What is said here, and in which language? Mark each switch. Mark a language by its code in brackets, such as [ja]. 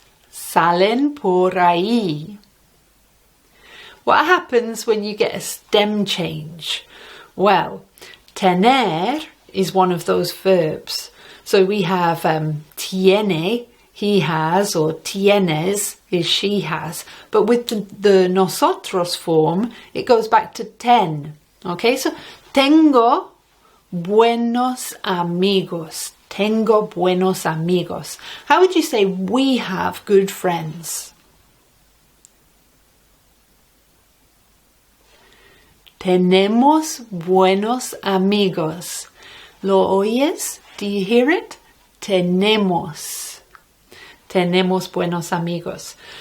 [es] Salen por ahí. [en] What happens when you get a stem change? Well, tener is one of those verbs. So we have tiene, he has, or tienes is she has. But with the nosotros form, it goes back to ten. Okay, so [es] tengo buenos amigos. Tengo buenos amigos. [en] How would you say we have good friends? [es] Tenemos buenos amigos. ¿Lo oyes? [en] Do you hear it? [es] Tenemos. Tenemos buenos amigos.